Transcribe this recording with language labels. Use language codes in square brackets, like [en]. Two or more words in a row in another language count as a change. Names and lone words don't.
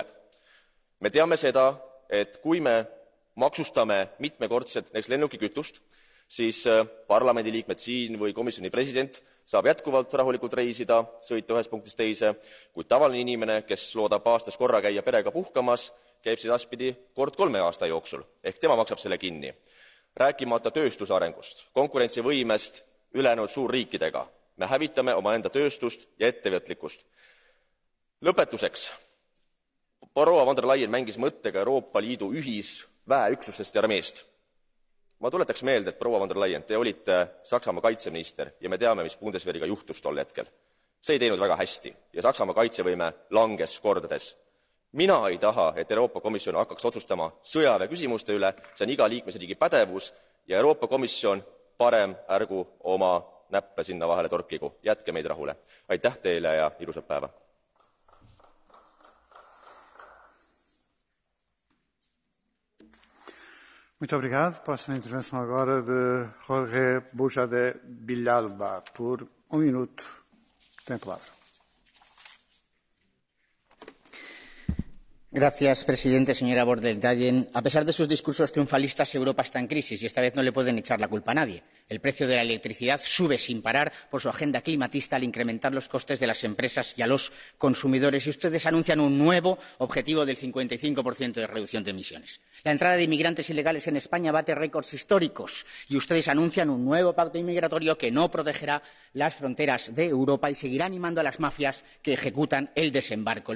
[et] Me teame seda, et kui me maksustame mitmekordselt näiteks lennukikütust, siis parlamendiliikmed siin või komisjoni president saab jätkuvalt rahulikult reisida, sõita ühest punktist teise, kuid tavaline inimene, kes loodab aastas korra käia perega puhkamas, käib siis aspidi kord 3 aasta jooksul, ehk tema maksab selle kinni. Rääkimata tööstuse arengust, konkurentsivõimest ülejäänud suurriikidega. Me hävitame omaenda tööstust ja ettevõtlikkust. Lõpetuseks. Proua von der Leyen mängis mõttega Euroopa Liidu ühisväeüksustest ja armeest. Ma tuletaks meelde, et proua von der Leyen, te olite Saksamaa kaitseminister ja me teame, mis Bundeswehriga juhtus tol hetkel. See ei teinud väga hästi ja Saksamaa kaitsevõime langes kordades. Mina ei taha, et Euroopa Komisjon hakkaks otsustama sõjaväe küsimuste üle, see on iga liikmesriigi pädevus ja Euroopa Komisjon parem ärgu oma näppe sinna vahele torkigu. Jätke meid rahule. Aitäh teile ja ilusat päeva. [pt] Muito obrigado. Próxima intervenção agora de Jorge Buja de Villalba. Por 1 minuto, tem a palavra. [es] Gracias, presidente. Señora von der Leyen, a pesar de sus discursos triunfalistas, Europa está en crisis y esta vez no le pueden echar la culpa a nadie. El precio de la electricidad sube sin parar por su agenda climatista al incrementar los costes de las empresas y a los consumidores y ustedes anuncian un nuevo objetivo del 55% de reducción de emisiones. La entrada de inmigrantes ilegales en España bate récords históricos y ustedes anuncian un nuevo pacto inmigratorio que no protegerá las fronteras de Europa y seguirá animando a las mafias que ejecutan el desembarco.